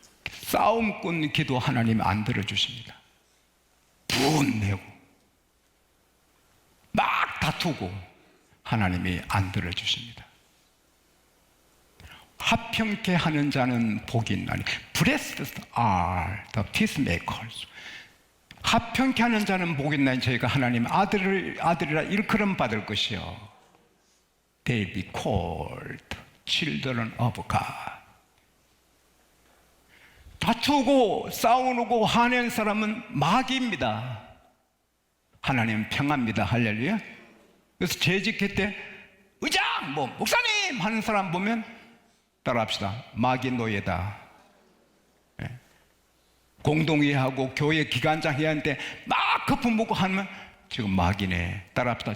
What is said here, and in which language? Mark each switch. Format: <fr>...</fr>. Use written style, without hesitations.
<ko>싸움꾼 기도 하나님 안 들어주십니다. 분내고 막 다투고 하나님이 안 들어주십니다. 화평케 하는 자는 복이 있나니.</ko> <en>Blessed are the peacemakers.</en> <ko>화평케 하는 자는 복이 있나니 저희가 하나님 아들이라 일컬음 받을 것이요.</ko> <en>They'll be called children of God.</en> <ko>다투고 싸우고 화내는 사람은 마귀입니다. 하나님은 평화입니다. 할렐루야. 그래서 재직회 때 의장, 목사님 하는 사람 보면 따라합시다. 마귀 노예다. 네. 공동회하고 교회 기관장 해야 하는데 막 거품 먹고 하면 지금 마귀네. 따라합시다.</ko>